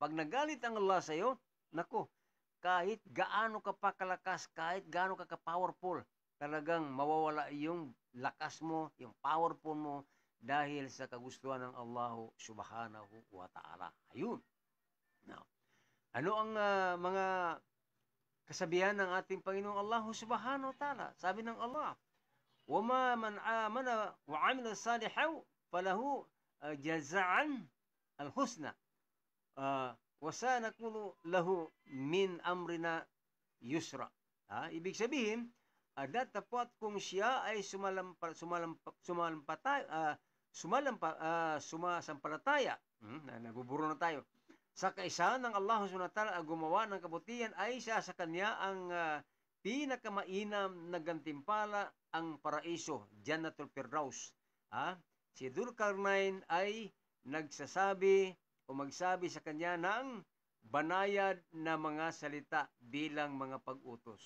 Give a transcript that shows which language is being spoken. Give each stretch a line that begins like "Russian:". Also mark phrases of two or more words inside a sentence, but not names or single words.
Filipino: Pag nagalit ang Allah sa iyo, nako, kahit gaano ka pa kalakas, kahit gaano ka ka-powerful, talagang mawawala yung lakas mo, yung powerful mo, dahil sa kagustuhan ng Allah
Arabic: سبحانه وتعالى.
Filipino: Ayun. Now, ano ang mga kasabihan ng ating Panginoong Allah
Arabic: سبحانه وتعالى?
Filipino: Sabi ng Allah,
Arabic: وَمَا مَنْ آمَنَ وَعَمِلَ صَالِحًا فَلَهُ جَزَاءً الْحُسْنَى وَسَنَكُونُ لَهُ مِنْ أَمْرِنَا يُسْرًا.
Filipino: Ibig sabihin, datapot kung siya ay sumasampalataya, nabuburo na tayo, sa kaisahan ng Allah
Arabic: سبحانه وتعالى
Filipino: gumawa ng kabutihan, ay siya sa kanya ang pinakamainam na gantimpala, ang paraiso,
Arabic: جنة الفردوس.
Filipino: Si Dulkarnain ay nagsasabi o magsabi sa kanya ng banayad na mga salita bilang mga pag-utos.